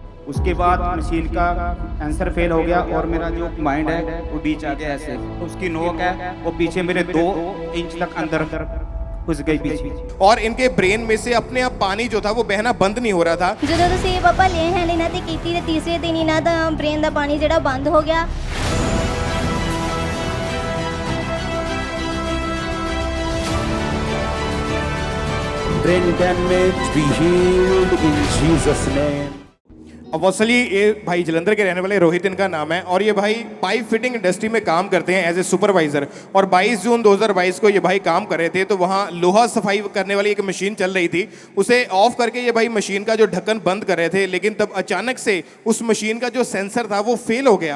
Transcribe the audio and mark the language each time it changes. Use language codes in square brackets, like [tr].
[hi] उसके बाद मशीन का सेंसर फेल हो गया और मेरा जो माइंड है वो बीच आ गया ऐसे, उसकी नोक है वो पीछे मेरे 2 इंच तक अंदर घुस गई पीछे। और इनके ब्रेन में से अपने आप पानी जो था वो बहना बंद नहीं हो रहा था। [pa] ਜਦੋਂ ਤੁਸੀਂ ਪਾਪਾ ਲੈ ਹੈਂਡ ਇਹਨਾਂ ਤੇ ਕੀਤੀ ਤੇ ਤੀਸਰੇ ਦਿਨ ਇਹਨਾਂ ਦਾ ਬ੍ਰੇਨ ਦਾ ਪਾਣੀ ਜਿਹੜਾ ਬੰਦ ਹੋ ਗਿਆ। [en] Brain damage be healed in Jesus' name. [hi] अब असली ये भाई जलंधर के रहने वाले रोहित इनका नाम है और ये भाई पाइप फिटिंग इंडस्ट्री में काम करते हैं [en] As a supervisor. [hi] और 22 जून 2022 को ये भाई काम कर रहे थे, तो वहाँ लोहा सफाई करने वाली एक मशीन चल रही थी। उसे ऑफ करके ये भाई मशीन का जो ढक्कन बंद कर रहे थे, लेकिन तब अचानक से उस मशीन का जो सेंसर था वो फेल हो गया।